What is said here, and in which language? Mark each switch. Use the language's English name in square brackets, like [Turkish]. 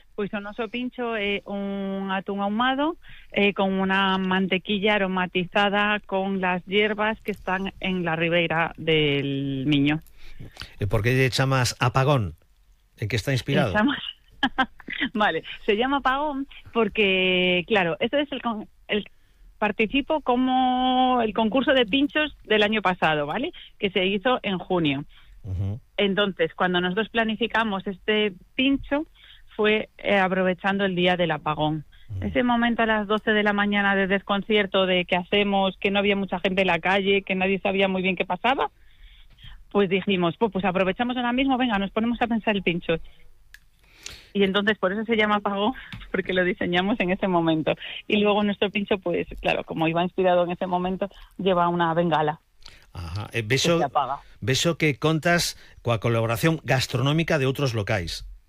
[Galician] Pois o noso pincho é un atún ahumado con unha mantequilla aromatizada [Spanish] con las hierbas que están en la ribeira del Miño. [Galician] E por que lle chamas Apagón? En que está inspirado? [Spanish] Vale, se llama Apagón porque, claro, este es el participo como el concurso de pinchos del año pasado, ¿vale? Que se hizo en junio. Uh-huh. Entonces, cuando nosotros planificamos este pincho, fue aprovechando el día del apagón. Ese momento a las 12 de la mañana de desconcierto, de qué hacemos, que no había mucha gente en la calle, que nadie sabía muy bien qué pasaba, pues dijimos, pues aprovechamos ahora mismo, venga, nos ponemos a pensar el pincho. Y entonces por eso se llama apagón, porque lo diseñamos en ese momento. Y luego nuestro pincho, pues claro, como iba inspirado en ese momento, lleva una bengala. Ajá. [Galician] Beso que contas coa colaboración gastronómica de outros locais.